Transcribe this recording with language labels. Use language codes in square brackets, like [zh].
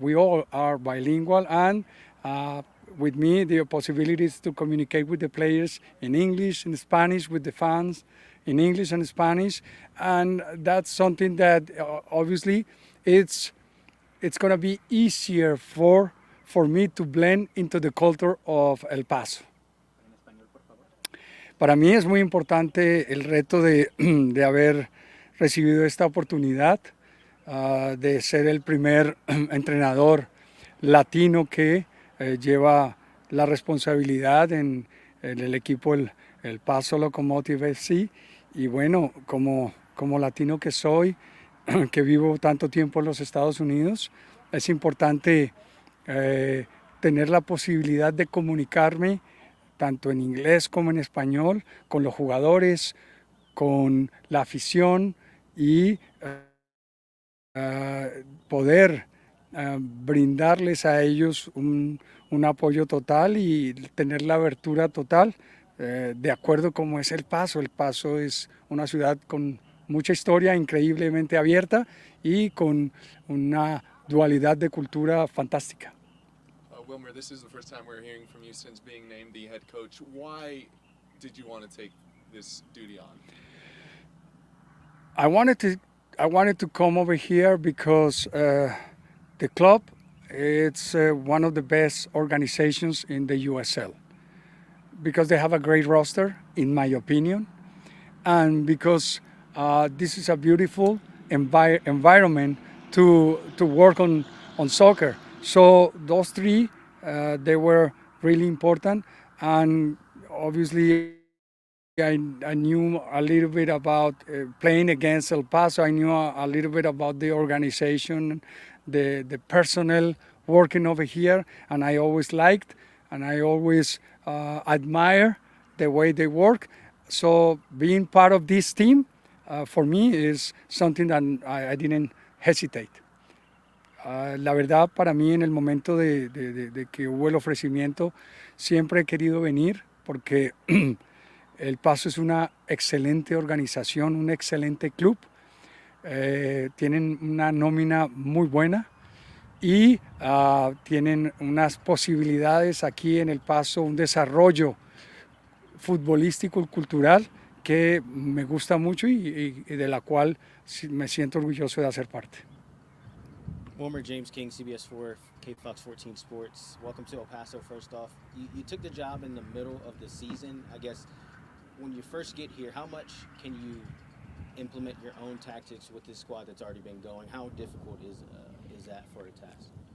[en] We all are bilingual, and with me, the possibilities to communicate with the players in English, in Spanish, with the fans in English and Spanish, and that's something that obviously it's going to be easier for me to blend into the culture of El Paso. [es] Para mí es muy importante el reto de haber recibido esta oportunidad, de ser el primer entrenador latino que lleva la responsabilidad en el equipo el Paso Locomotive FC. Y bueno, como latino que soy, que vivo tanto tiempo en los Estados Unidos, es importante tener la posibilidad de comunicarme tanto en inglés como en español con los jugadores, con la afición, y poder brindarles a ellos un apoyo total y tener la abertura total de acuerdo como es El Paso. El Paso es una ciudad con mucha historia, increíblemente abierta y con una dualidad de cultura fantástica. [en] Willmer, this is the first time we're hearing from you since being named the head coach. Why did you want to take this duty on? I wanted to come over here because the club, it's one of the best organizations in the USL, because they have a great roster, in my opinion, and because this is a beautiful environment to work on soccer. So those three, they were really important, and obviously I knew a little bit about playing against El Paso. I knew a little bit about the organization, the personnel working over here, and I always liked and I always admire the way they work. So being part of this team, for me, is something that I didn't hesitate. [es] La verdad, para mí, en el momento de que hubo el ofrecimiento, siempre he querido venir porque El Paso es una excelente organización, un excelente club. Tienen una nómina muy buena y tienen unas posibilidades aquí en El Paso, un desarrollo futbolístico y cultural que me gusta mucho y de la cual me siento orgulloso de hacer parte. [en] Willmer, James King, CBS4, KFOX 14 Sports. Welcome to El Paso, first off. You took the job in the middle of the season. I guess when you first get here, how much can you implement your own tactics with this squad that's already been going? How difficult is that for a task?